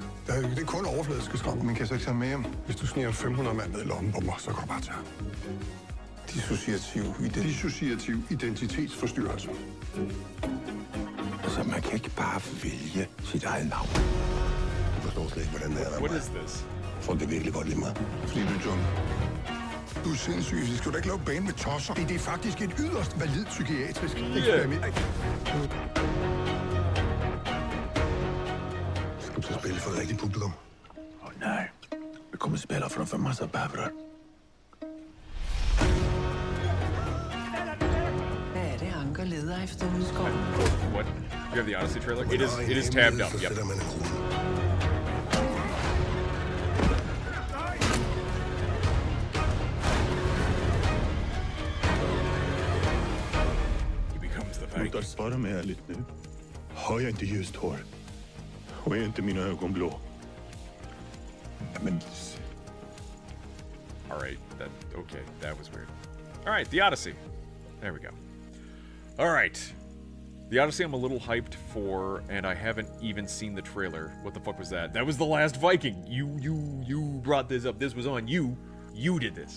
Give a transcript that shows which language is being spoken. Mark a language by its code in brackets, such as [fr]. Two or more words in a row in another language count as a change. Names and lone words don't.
[da] Det er kun overfladiske skrab, men kan jeg så ikke tage med hjem? Hvis du sniger 500 mand ned i lommen på mig, så kan du bare tage ham. Dissociativ identitetsforstyrrelse. Så man kan ikke bare vælge sit eget navn. Jeg forstår slet ikke, hvordan det er der. [en] What is this? [da] Folk kan virkelig godt lide mig. Fordi du, John. Du er sindssyg. Så skal du da ikke lave bane med tosser. Det er faktisk et yderst valid psykiatrisk eksperiment. Skal du så spille for et rigtigt publikum? Nej. [sv] Vi kommer spela från för massa bävrar. [da] Hvad er det, Anker leder efter ude i skoven? [en] What? You have the Odyssey trailer? It is tabbed up. Yep. He becomes the Viking. [sv] Du svara mig ärligt nu. Har jag inte ljust hår? Och är inte mina ögon blå? Men... [en] Alright, okay, that was weird. Alright, the Odyssey. There we go. Alright. The Odyssey I'm a little hyped for, and I haven't even seen the trailer. What the fuck was that? That was the last Viking! You brought this up. This was on you. You did this.